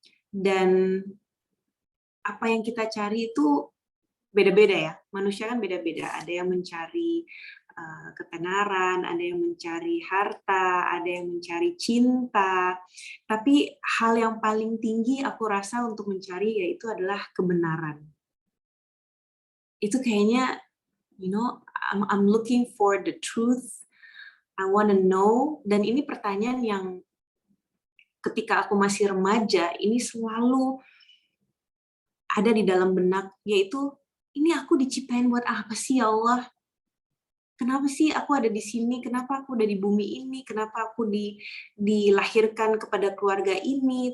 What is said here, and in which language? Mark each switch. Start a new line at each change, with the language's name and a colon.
Indonesian: Dan apa yang kita cari itu beda-beda ya. Manusia kan beda-beda. Ada yang mencari ketenaran, ada yang mencari harta, ada yang mencari cinta. Tapi hal yang paling tinggi aku rasa untuk mencari yaitu adalah kebenaran. Itu kayaknya,
English: I'm looking for the truth. I want to know.
Indonesian: Dan ini pertanyaan yang ketika aku masih remaja, ini selalu ada di dalam benak, yaitu ini aku diciptain buat apa sih ya Allah? Kenapa sih aku ada di sini? Kenapa aku udah di bumi ini? Kenapa aku dilahirkan kepada keluarga ini?